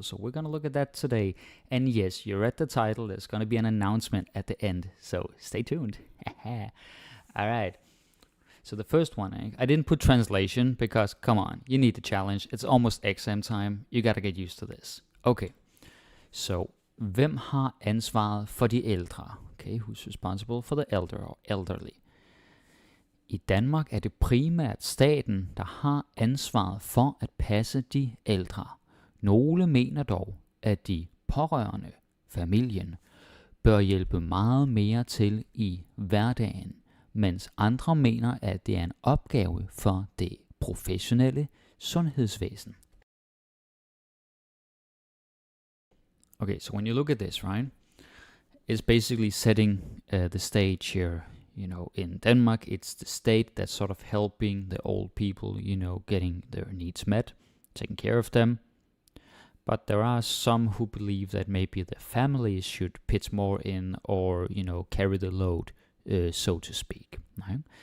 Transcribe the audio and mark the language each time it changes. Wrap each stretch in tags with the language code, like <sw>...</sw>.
<en>So we're going to look at that today. And yes, you read the title. There's going to be an announcement at the end. So stay tuned. All right. So the first one, I didn't put translation because, come on, you need the challenge. It's almost exam time. You got to get used to this. Okay.</en> <da>So, hvem har ansvaret for de ældre?</da> <en>Okay, who's responsible for the elder or elderly?</en> <da>I Danmark er det primært staten, der har ansvaret for at passe de ældre. Nogle mener dog, at de pårørende, familien, bør hjælpe meget mere til i hverdagen, mens andre mener, at det er en opgave for det professionelle sundhedsvæsen.</da> <en>Okay, so when you look at this, right, it's basically setting the stage here. You know, in Denmark, it's the state that's sort of helping the old people, you know, getting their needs met, taking care of them. But there are some who believe that maybe the families should pitch more in or, you know, carry the load, so to speak. Right?</en>